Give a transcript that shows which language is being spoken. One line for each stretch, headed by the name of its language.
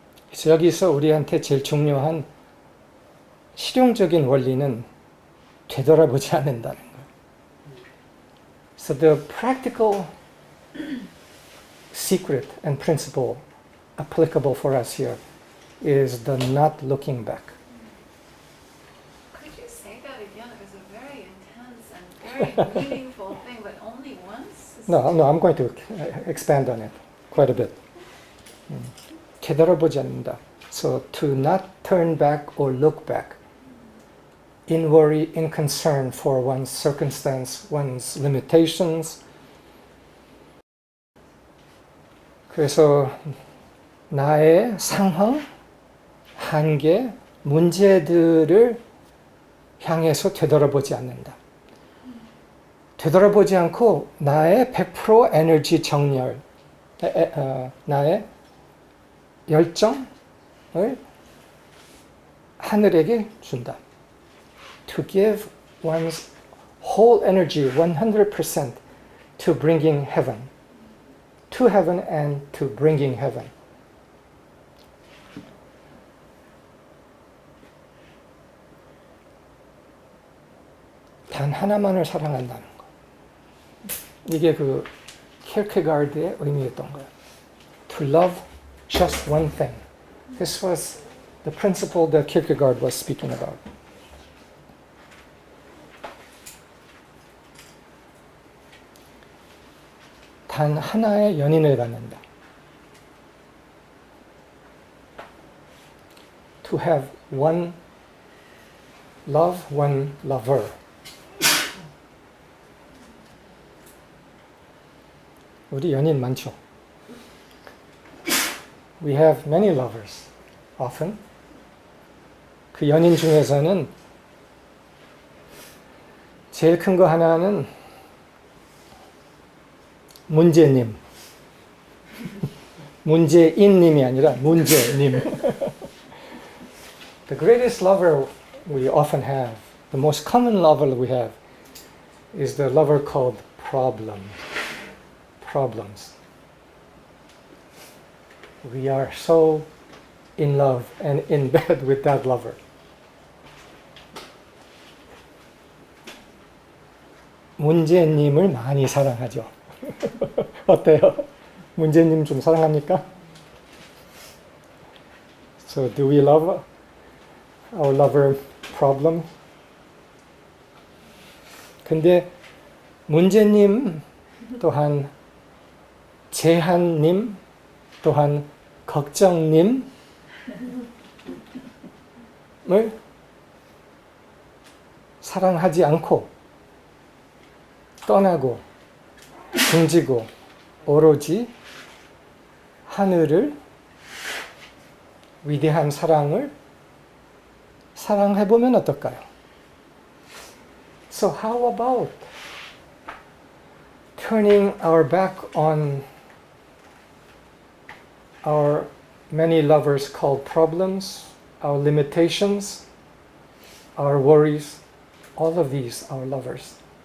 Korean: 그래서 여기서 우리한테 제일 중요한 실용적인 원리는 되돌아보지 않는다는 거예요.
English: So the practical secret and principle applicable for us here is the not looking back. Could you say that again? It was a very intense and very meaningful thing, but only once? No, I'm going to expand on it quite a bit.
Korean: 되돌아보지 않는다.
English: So to not turn back or look back in worry, in concern for one's circumstance, one's limitations.
Korean: 그래서 나의 상황, 한계, 문제들을 향해서 되돌아보지 않는다. 되돌아보지 않고 나의 100% 에너지 정렬, 나의 열정을 하늘에게 준다.
English: To give one's whole energy, 100%, to bringing heaven. To heaven and to bringing heaven.
Korean: 단 하나만을 사랑한다는 거. 이게 그 키르케가르드의 의미였던 거예요.
English: To love just one thing. This was the principle that Kierkegaard was speaking about.
Korean: 단 하나의 연인을 갖는다.
English: To have one love, one lover.
Korean: 우리 연인 많죠?
English: We have many lovers, often.
Korean: 그 연인 중에서는 제일 큰 거 하나는 문제님. 문제인님이 아니라 문제님.
English: The greatest lover we often have, the most common lover we have, is the lover called problem. Problems. We are so in love and in bed with that lover.
Korean: 문제님을 많이 사랑하죠. 어때요? 문제님 좀 사랑합니까?
English: So do we love our lover problem?
Korean: 근데 문제님 또한 제한님 또한 걱정님을 사랑하지 않고 떠나고 등지고 오로지 하늘을 위대한 사랑을 사랑해보면 어떨까요?
English: So how about turning our back on our many lovers called problems, our limitations, our worries, all of these are lovers.